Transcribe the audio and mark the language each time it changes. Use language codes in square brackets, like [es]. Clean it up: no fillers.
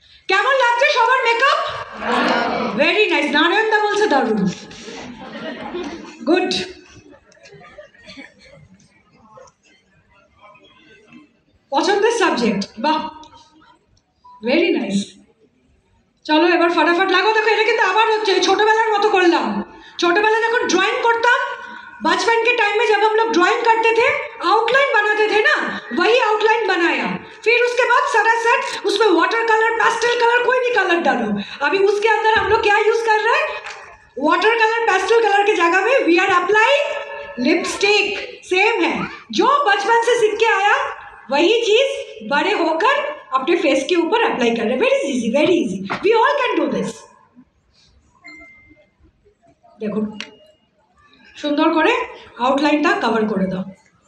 [bn] কেমন লাগছে সবার মেকআপ? Very nice. নারায়ণদা বলছে দারুণ। গুড। পছন্দের সাবজেক্ট, বাহ, ভেরি নাইস। চলো এবার फटाफट লাগো। দেখো এটা কিন্তু আবার হচ্ছে ছোটবেলার মতো করলাম। [hi] छोटोबेला जब ड्राइंग करता, बचपन के टाइम में जब हम लोग ड्राइंग करते थे, आउटलाइन बनाते थे ना, वही आउटलाइन बनाया। फिर उसके बाद सरासर उसमें वाटर कलर, पेस्टल कलर, कोई भी कलर डालो। अभी उसके अंदर हम लोग क्या यूज कर रहे हैं? वाटर कलर, पेस्टल कलर की जगह में [en] We are applying lipstick. [hi] Same है, जो बचपन से सीख के आया वही चीज बड़े होकर अपने फेस के ऊपर अप्लाई कर रहे हैं। [en] Very easy, very easy, we all can do this. [bn] দেখুন সুন্দর করে আউটলাইনটা কভার করে দাও।